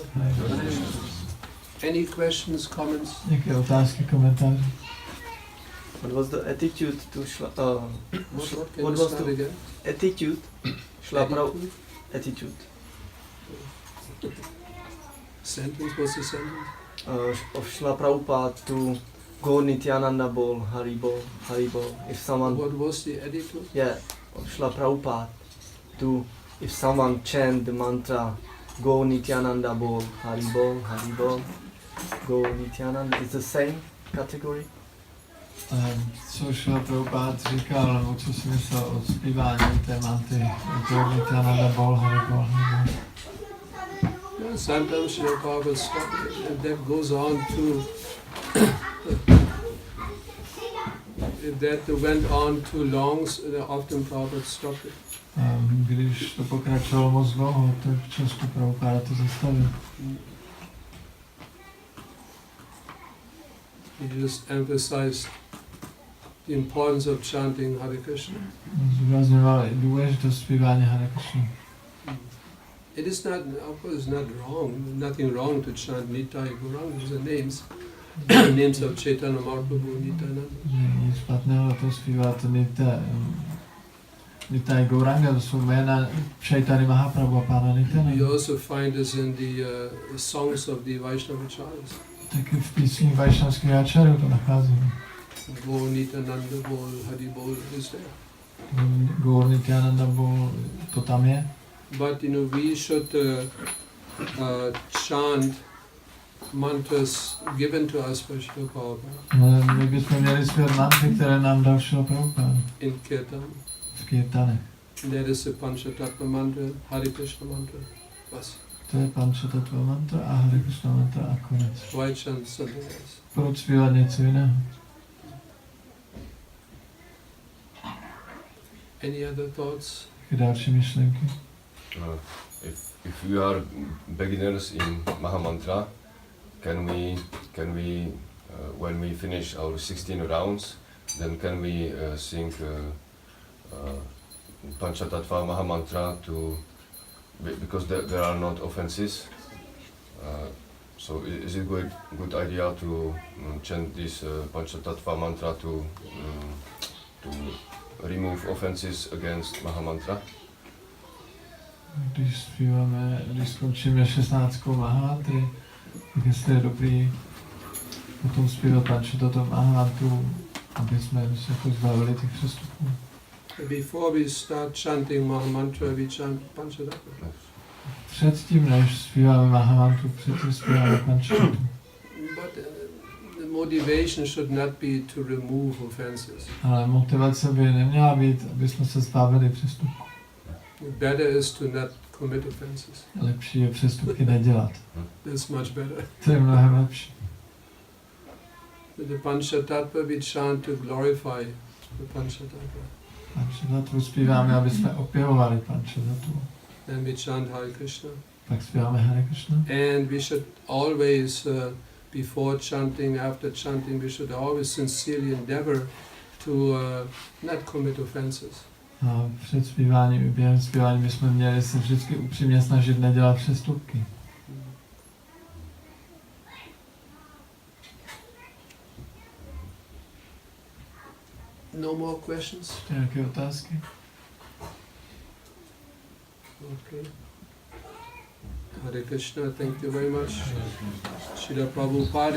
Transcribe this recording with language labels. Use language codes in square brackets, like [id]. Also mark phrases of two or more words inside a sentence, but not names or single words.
[en] Hare. Any questions, comments? [cs] Nějaké otázky, komentáře? [en] What was the attitude to Shla... What can what you was start the again? attitude? Shla Attitude? attitude. Sentence, what's the sentence? Of Shla Prabhupada to go [bn] Nityananda Bol, Haribol, Haribol. [en] If someone, What was the attitude? yeah, of Shla Prabhupada to, if someone chant the mantra, go [bn] Nityananda Bol, Haribol, Haribol, [en] go Nityananda, is the same category? [cs] Co Šla Prabhupád říkal, nebo co si myslel o zpívání té mantry, [bn] Go Nityananda Bol, Haribol, Haribol. [en] Well, sometimes your power will stop it, and that goes on to. If that went on too long, often Prabhupada stopped it. [cs] Když to pokračovalo moc dlouho, tak často Prabhupáda to zastavil. [en] He just emphasized the importance of chanting Hare Krishna. [cs] Zdůrazňoval i důležitost zpívání Hare Krishna. [en] It is not, of course, it's not wrong. Nothing wrong to chant Nitai Gauranga. These are names, names of Chaitanya Mahaprabhu, Nityananda. [cs] Není špatného to zpívat Nitai Gauranga, to jsou jména Chaitanya Mahaprabhu a Pána Nityananda. [en] You also find this in the songs of the Vaishnavacharyas. [cs] Taky v písních Vaishnavských áčarů to nacházíme. [bn] Bol Nityananda, Bol Hari Bol [en] is there. [bn] Gaur Nityananda Bol, [cs] to tam je. [en] But we should chant mantras given to us by Srila Prabhupada [cs] Ale my bychom měli zpívat mantry, které nám dal Srila Prabhupada [en] in Kirtan. [cs] v kirtanech. [en] That is the Panchatattva mantra, Hare Krishna mantra. Bas. [cs] To je Panchatattva mantra a Hare Krishna mantra a konec. [en] Why chant something else? [cs] Proč zpívat něco jiného? [en] Any other thoughts? [cs] Další myšlenky? [en] If we are beginners in Mahamantra, can we when we finish our 16 rounds, then can we sing Panchatattva Mahamantra because there are not offenses. So is it good idea to chant this Panchatattva mantra to remove offenses against Mahamantra? [cs] Když skončíme 16. Mahamantry, tak jestli je dobrý potom zpívat Panchatattva Mahamantru, aby jsme se jako zbavili těch přestupů. [en] Before we start chanting Mahamantra, we chant Panchatattva. [cs] Předtím, než zpíváme Mahamantru, předtím zpíváme Panchatattva. [en] But the motivation should not be to remove offenses. [cs] Ale motivace by neměla být, aby jsme se zbavili přestupů. [en] Better is to not commit offenses. [cs] Lepší je přestupky nedělat. [en] That's much better. [cs] To je mnohem lepší. [en] The Panchatattva we chant to glorify the Panchatattva. [cs] Panchatattvu zpíváme, aby jsme opěvovali Panchatattvu. [en] Then we chant Hare Krishna. [cs] Pak zpíváme Hare Krishna. [en] And we should always, before chanting, after chanting, we should always sincerely endeavor to not commit offenses. [cs] A před zpíváním i během zpívání bychom měli se vždycky upřímně snažit nedělat přestupky. [en] No more questions? [cs] Nějaké otázky? [en] Okay. Hare Krishna, thank you very much. Srila Prabhupada.